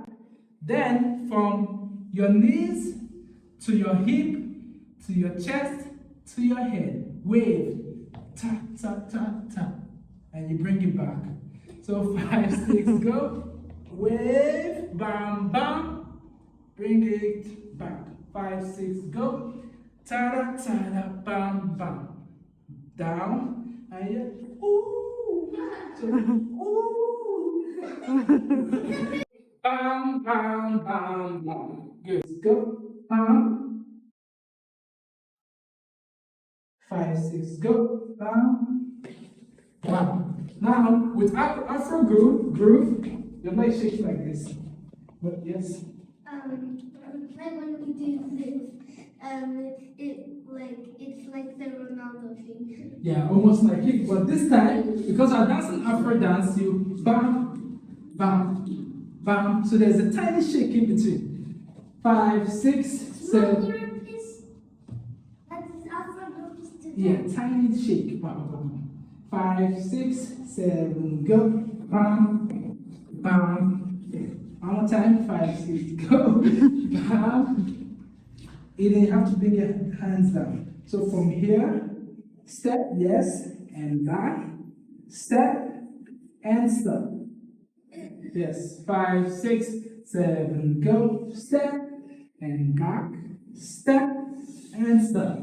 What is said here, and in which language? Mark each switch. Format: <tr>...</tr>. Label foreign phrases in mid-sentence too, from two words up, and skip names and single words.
<en>Then from your knees to your hip to your chest to your head, wave. Ta, ta, ta, ta. And you bring it back. So 5, 6, go. Wave, bam, bam. Bring it back. 5, 6, go. Ta-da, ta-da, bam, bam. Down. And you, ooh. So, ooh. Bam, bam, bam, bam. Good. Go. Bam. 5, 6, go. Bam. Bam. Now, with Afro groove, your leg shakes like this. But yes. Like when we do this, it's like the Ronaldo thing. Yeah, almost like it. But this time, because I'm dancing Afro dance, you bam, bam, bam. So there's a tiny shake in between. 5, 6, 7. Therapist. That is Afro House today. Yeah, tiny shake. Bam, bam, bam. 5, 6, 7, go. Bam, bam. One more time. 5, 6, go. Bam. You didn't have to bring your hands down. So from here, step, yes, and back, step, and stop. Yes, 5, 6, 7, go, step, and back, step, and stop.</en>